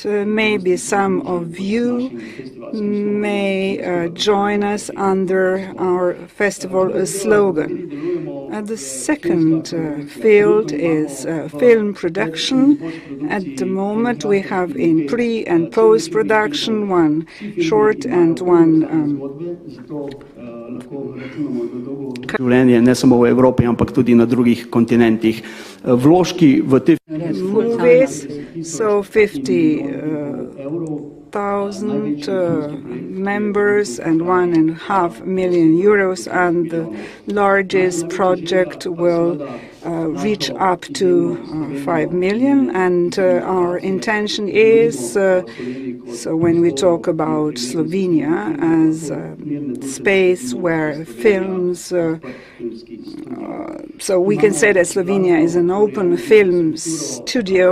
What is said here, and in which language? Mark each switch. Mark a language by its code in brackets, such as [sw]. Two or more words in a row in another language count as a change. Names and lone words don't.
[en] Maybe some of you may join us under our festival slogan. The second field is film production. At the moment we have in pre- and post-production 1 short and 1 [sl] življenje ne samo v Evropi, ampak tudi na drugih kontinentih. Vložki v te [en] movies, so 50,000 members and 1.5 million euros, and the largest project will reach up to 5 million, and our intention is, so when we talk about Slovenia as a space where films, so we can say that Slovenia is an open film studio.